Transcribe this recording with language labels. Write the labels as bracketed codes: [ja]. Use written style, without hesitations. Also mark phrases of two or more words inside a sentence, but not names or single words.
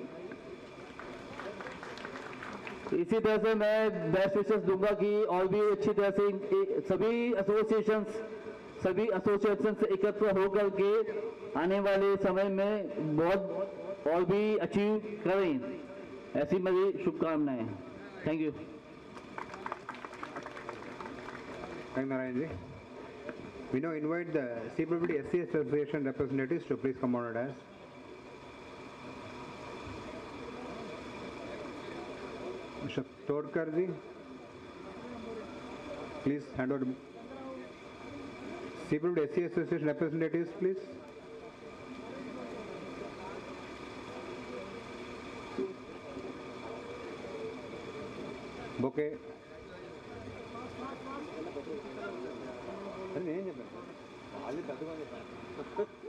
[hi] इसी तरह से मैं [en] best wishes [hi] दूंगा कि और भी अच्छी तरह से सभी एसोसिएशंस एकत्र होकर के आने वाले समय में बहुत और भी अचीव करें ऐसी मेरी शुभकामनाएं [en] thank you Thank you, Narayan ji. We now invite the CPWD SC Association representatives to please come on a dais. Mr. Todkar ji, please hand over. CPWD SC Association representatives, please. Bouquet. [te] అరే నేను చెప్పాను వాళ్ళు పెద్దగా చెప్పాను